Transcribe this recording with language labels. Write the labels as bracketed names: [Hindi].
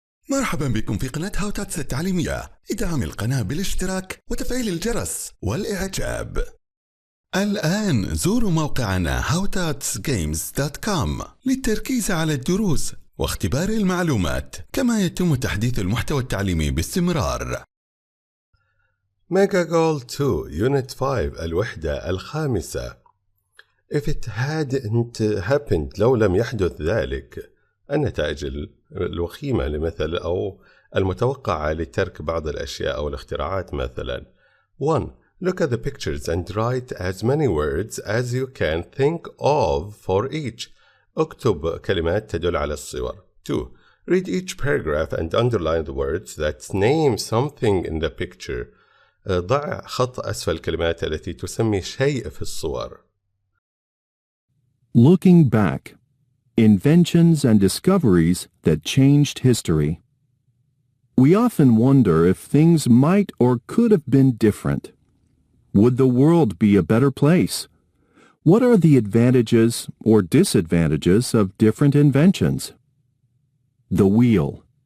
[Arabic] مرحبا بكم في قناة تاتس التعليمية. ادعم القناة بالاشتراك وتفعيل الجرس والإعجاب. الآن زوروا موقعنا howtutsgames.com للتركيز على الدروس واختبار المعلومات، كما يتم تحديث المحتوى التعليمي باستمرار. [English] Mega Goal 2 Unit 5 [Arabic] الوحدة الخامسة. [English] If it hadn't happened [Arabic] لو لم يحدث ذلك، النتائج الوخيمة لمثل أو المتوقعة لترك بعض الأشياء أو الاختراعات. مثلا 1. [English] Look at the pictures and write as many words as you can think of for each. [Arabic] اكتب كلمات تدل على الصور. 2. [English] Read each paragraph and underline the words that name something in the picture. [Arabic] ضع خط أسفل الكلمات التي تسمي شيء في الصور. [English] Looking back. Inventions and discoveries that changed history. We often wonder if things might or could have been different. Would the world be a better place? What are the advantages or disadvantages of different inventions? The wheel.